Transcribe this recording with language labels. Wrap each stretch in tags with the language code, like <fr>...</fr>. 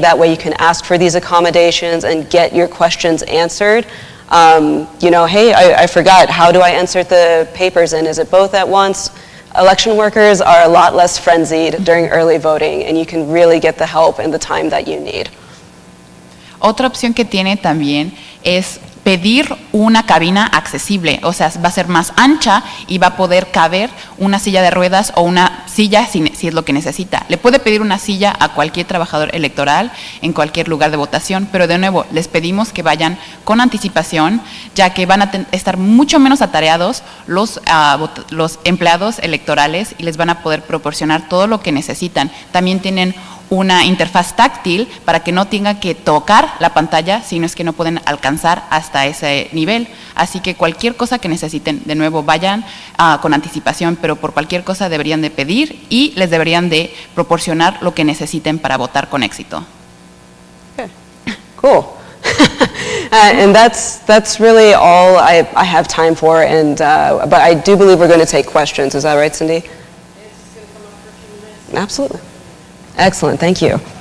<en>That way you can ask for these accommodations and get your questions answered. Hey, I forgot, how do I insert the papers in? Is it both at once? Election workers are a lot less frenzied during early voting, and you can really get the help and the time that you need.</en> <es>Otra opción que tiene también es pedir una cabina accesible, o sea, va a ser más ancha y va a poder caber una silla de ruedas o una silla si es lo que necesita. Le puede pedir una silla a cualquier trabajador electoral en cualquier lugar de votación, pero de nuevo, les pedimos que vayan con anticipación, ya que van a estar mucho menos atareados los empleados electorales y les van a poder proporcionar todo lo que necesitan. También tienen una interfaz táctil para que no tengan que tocar la pantalla, sino es que no pueden alcanzar hasta ese nivel. Así que cualquier cosa que necesiten, de nuevo, vayan con anticipación, pero por cualquier cosa deberían de pedir y les deberían de proporcionar lo que necesiten para votar con éxito.</es> <en>Okay. Cool. And that's really all I have time for, but I do believe we're going to take questions. Is that right, Cindy? It's going to come up for a few minutes. Absolutely. Excellent, thank you.</en>